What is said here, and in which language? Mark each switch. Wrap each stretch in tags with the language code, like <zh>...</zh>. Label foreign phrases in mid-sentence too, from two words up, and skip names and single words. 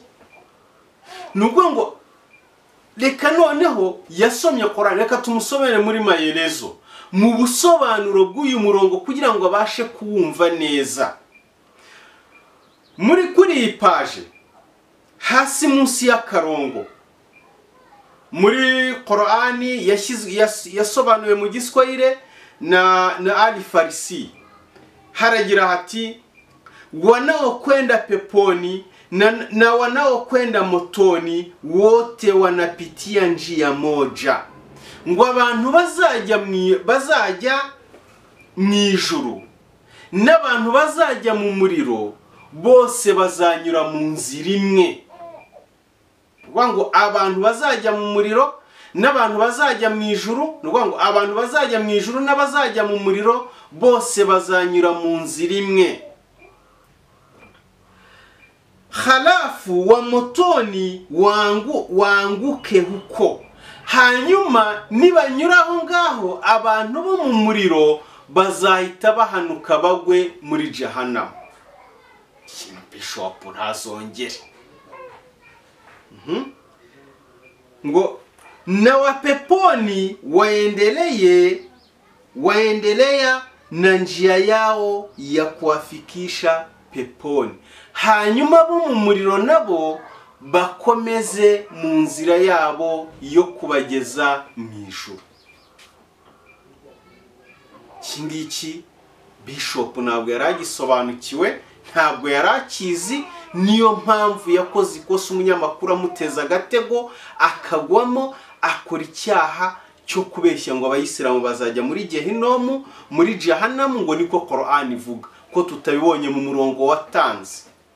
<rw>Nubwo ngo reka noneho yasomye Qur'an, reka tumusomere muri mayerezo mu busobanuro bw'uyu murongo kugira ngo abashe kuwumva neza. Muri kuri iyi page hasi munsi y'akarongo muri Qur'an yasobanuwe mu Giswahili na Ali Farisi, haragira hati</rw> <sw>wanaokwenda peponi na wanaokwenda motoni wote wanapitia njia moja.</sw> <rw>Ngo abantu bazajya mu ijuru n'abantu bazajya mu muriro bose bazanyura mu nzira imwe. Ngo abantu bazajya mu muriro n'abantu bazajya mu ijuru, ngo abantu bazajya mu ijuru n'abazajya mu muriro bose bazanyura mu nzira imwe.</rw> <sw>Halafu wa motoni wanguke huko,</sw> <rw>hanyuma nibanyuraho ngaho abantu bo mu muriro bazahita bahanuka bagwe muri Jahanamu. Kino bishop ntazongere.</rw> <sw>Ngo na wa peponi waendelea na njia yao ya kuwafikisha peponi,</sw> <rw>hanyuma bo mu muriro nabo bakomeze mu nzira yabo yo kubageza mu ijuru. Kingiki bishop ntabwo yaragisobanukiwe, ntabwo yarakizi, niyo mpamvu yakoze ikosa umunyamakuru amuteza agatego akagwamo akora icyaha cyo kubeshya ngo Abayislamu bazajya muri Jehinomu, muri Jahanamu, ngo niko Qur'an ivuga ko tutabibonye mu murongo watanze.</rw>